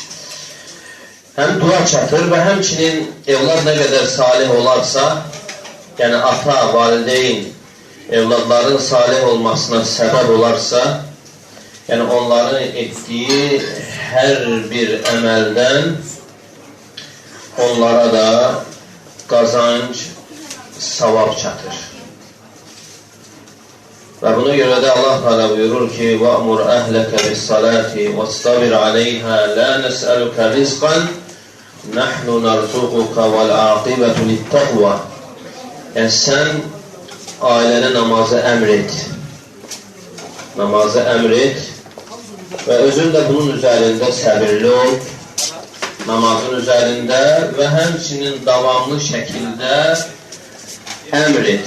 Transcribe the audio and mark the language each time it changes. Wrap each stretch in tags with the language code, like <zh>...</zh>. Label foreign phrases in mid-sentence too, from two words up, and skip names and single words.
<az>Həm dua çatır və həmçinin evlad nə qədər salih olarsa, yəni ata, valideyn, evladların salih olmasına səbəb olarsa, yəni onların etdiyi hər bir əməldən onlara da qazanc, savab çatır. Və buna görə də Allah Teala buyurur ki,</az> <ar>وَأْمُرْ أَهْلَكَ بِالصَّلَاةِ وَاسْتَبِرْ عَلَيْهَا لَا نَسْأَلُكَ رِزْقًا نَحْنُ نَرْزُقُكَ وَالْعَاقِبَةُ لِلتَّقْوَى.</ar> <az>Yəni sən ailənə namazı əmr et. Namazı əmr et və özün də bunun üzərində səbirli ol. Namazın üzərində və həmçinin davamlı şəkildə əmr et.</az>